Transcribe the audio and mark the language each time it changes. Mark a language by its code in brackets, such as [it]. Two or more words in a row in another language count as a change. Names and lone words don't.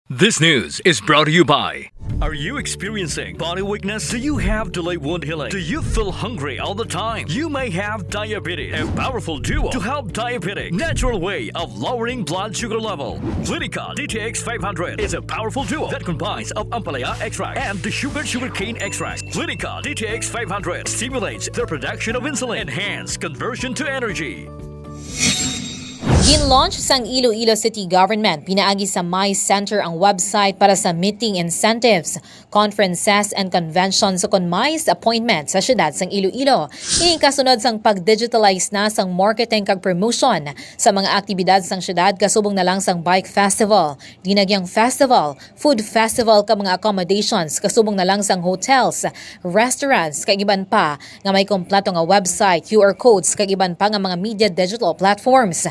[en] This news is brought to you by... Are you experiencing body weakness? Do you have delayed wound healing? Do you feel hungry all the time? You may have diabetes. A powerful duo to help diabetic. Natural way of lowering blood sugar level. Clinica DTX 500 is a powerful duo that combines of ampalaya extract and the sugarcane extract. Clinica DTX 500 stimulates the production of insulin, enhance conversion to energy. [hil] Gin-launch sang Iloilo City Government, pinaagi sa MICE Center ang website para sa [en] meeting incentives, conferences and conventions [hil] sa MICE appointment sa Syudad sang Iloilo. Ini kasunod sang pag-digitalize na sang marketing kag promotion sa mga aktibidad sang Syudad kasubong na lang sang [en] bike festival, [hil] dinagyang festival, [en] food festival [hil] ka mga accommodations kasubong na lang sang [en] hotels, restaurants [hil] kag iban pa nga may kompleto nga website, [en] QR codes [hil] kag iban pa nga mga [en] media digital platforms.